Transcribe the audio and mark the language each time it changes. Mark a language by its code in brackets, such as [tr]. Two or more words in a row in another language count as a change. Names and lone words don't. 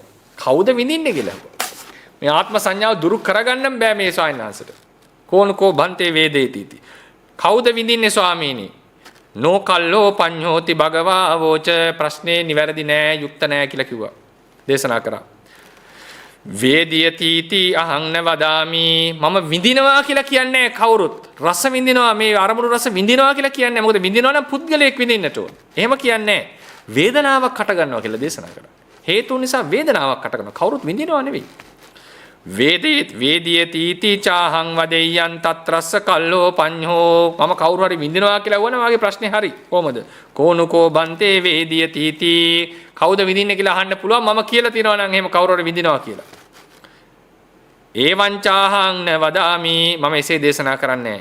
[si] කවුද විඳින්නේ කියලා අහුවා. මේ ආත්ම සංඥාව දුරු කරගන්න බෑ මේ ස්වාමීන් වහන්සේට. [pi] කෝනුකෝ බන්තේ වේදයති इति. [si] කවුද විඳින්නේ ස්වාමීනි? [pi] නෝකල්ලෝ පඤ්ඤෝති භගවා වෝච. [si] ප්‍රශ්නේ නිවැරදි නෑ, යුක්ත නෑ කියලා කිව්වා. දේශනා කරා. [pi] වේදියති इति අහං න වදාමි. [si] මම විඳිනවා කියලා කියන්නේ කවුරුත්. රස විඳිනවා, මේ අරමුණු රස විඳිනවා කියලා කියන්නේ. මොකද විඳිනවා නම් පුද්ගලයෙක් විඳින්නට ඕන. එහෙම කියන්නේ වේදනාවක් හට ගන්නවා කියලා දේශනා කරා. හේතු නිසා වේදනාවක් හට ගන්නවා. කවුරුත් විඳිනවා නෙවෙයි. [pi] වේදියති इति චාහං වදෙය්‍යං තත්‍රස්ස කල්ලෝ පඤ්ඤෝ. [si] මම කවුරු හරි විඳිනවා කියලා වුණා මාගේ ප්‍රශ්නේ හරි. කොහමද? [pi] කෝනුකෝ බන්තේ වේදියති इति. [si] කවුද විඳින්නේ කියලා අහන්න පුළුවන්. මම කියලා තියනවා නම් එහෙම කවුරු හරි විඳිනවා කියලා. [pi] ඒවං චාහං න වදාමි. [si] මම එසේ දේශනා කරන්නේ.